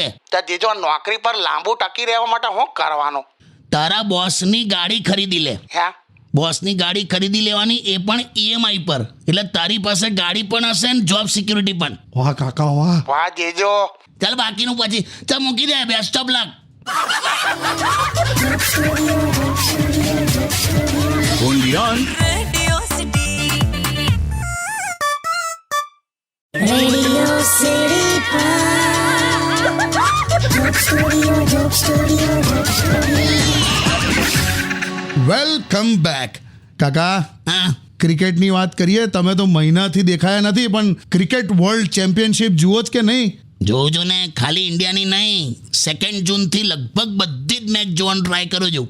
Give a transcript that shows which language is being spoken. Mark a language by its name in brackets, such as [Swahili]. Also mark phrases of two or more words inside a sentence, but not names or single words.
[Gujarati] તો જીજો નોકરી પર લાંબુ ટકી રહેવા માટે શું કરવાનું? તારા બોસની ગાડી ખરીદી લે. હે? બોસની ગાડી ખરીદી લેવાની, એ પણ EMI પર. એટલે તારી પાસે ગાડી પણ હશે ને [English] job security [Gujarati] પણ. વાહ કાકા વાહ. વાહ જીજો. ચાલ બાકીનું પછી ચાલ મૂકી દે. [English] best of luck. Undian. [Gujarati] Radio City. Radio City. Joke Studio. [English] welcome back. [Gujarati] કાકા, હા ક્રિકેટની વાત કરીએ. તમે તો મહિનાથી દેખાયા નથી, પણ [English] cricket world championship [Gujarati] જુઓ જ કે નહીં? જોઉં ને, ખાલી ઇન્ડિયાની નહીં, 2 જૂનથી લગભગ બધી જ મેચ જોવાનું ટ્રાય કરું છું.